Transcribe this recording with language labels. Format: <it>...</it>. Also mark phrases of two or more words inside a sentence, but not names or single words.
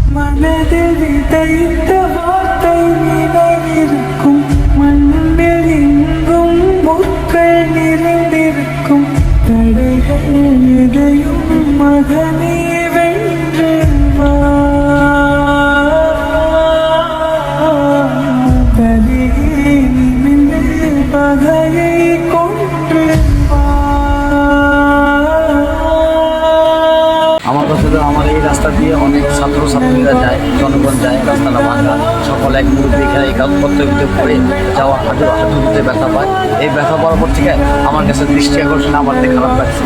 <ta>மனதில் விதைத்த வார்த்தை நினைவிருக்கும், மண்ணில் எங்கும் முற்கள் நிறைந்திருக்கும். தடைகள் எதையும் மகனே வென்று வா, தலையே நிமிர்ந்து பகையை கொன்று வா।</ta> <bn>আমার কাছে তো আমার এই রাস্তা দিয়ে অনেক ছাত্রছাত্রীরা যায়, জনগণ যায়, রাস্তাটা ভাঙা, সকল এক মুহূর্তে এখানে এই কাজ করতে করতে পড়ে যাওয়া, হাঁটুতে ব্যথা পায়। এই ব্যথা পাওয়ার পর থেকে আমার কাছে দৃষ্টি আকর্ষণ আমার খারাপ লাগছে।</bn>